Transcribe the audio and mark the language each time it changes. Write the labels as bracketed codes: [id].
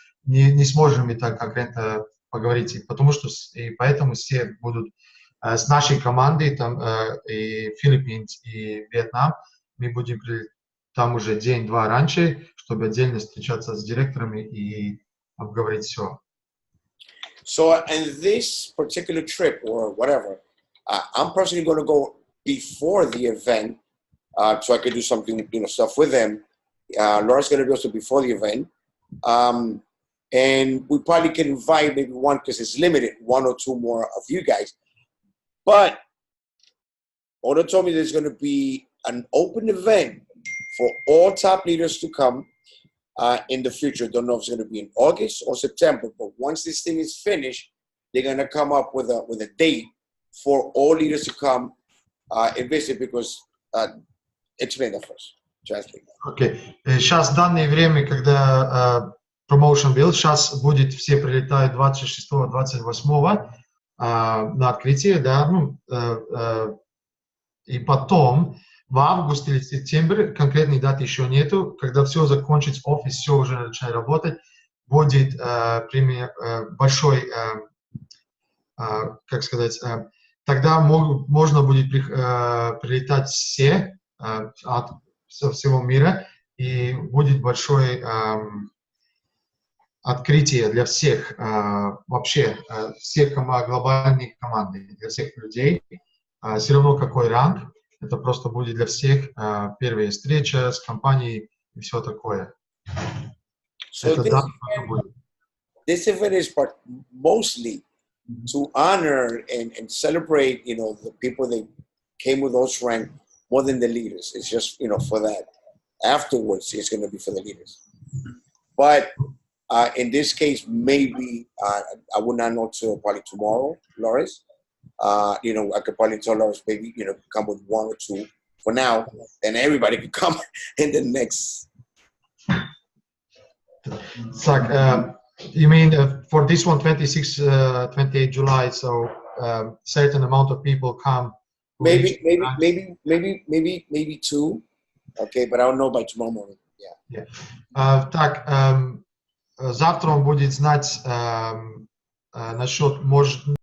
[ru] Не сможем мы так конкретно поговорить, потому что, и поэтому все будут с нашей командой, там и Филиппины, и Вьетнам, мы будем там уже день-два раньше, чтобы отдельно встречаться с директорами и обговорить все. [en] So, in this particular trip or whatever, I'm personally going to go before the event, so I could do something, you know, stuff with them. Laura's going to be also before the event. And we probably can invite maybe one, because it's limited, one or two more of you guys. But Oda told me there's going to be an open event for all top leaders to come in the future. Don't know if it's going to be in August or September, but once this thing is finished, they're going to come up with a date for all leaders to come and visit, because explain that first. Translate. Okay. [ru] Сейчас в данное время, когда промоушен был, сейчас будет, все прилетают 26-28 на открытие, да, ну, и потом в августе или сентябре, конкретной даты еще нету, когда все закончится, офис, все уже начинает работать, будет большой, как сказать, тогда можно будет прилетать все со всего мира, и будет большое открытие для всех, вообще всех глобальных команд, для всех людей. Все равно какой ранг, это просто будет для всех первая встреча с компанией и все такое. [en] So this event is mostly to honor and celebrate, you know, the people that came with those rank more than the leaders. It's just, you know, for that. Afterwards, it's going to be for the leaders. But In this case, maybe I would not know till probably tomorrow, Loris. You know, I could probably tell Loris, maybe, you know, come with 1 or 2 for now, and everybody can come in the next. Так, you mean for this one, 26, 28 July, so certain amount of people come. Maybe 2. Okay, but I don't know by tomorrow morning. Yeah. [ru] Так, завтра он будет знать насчет, может,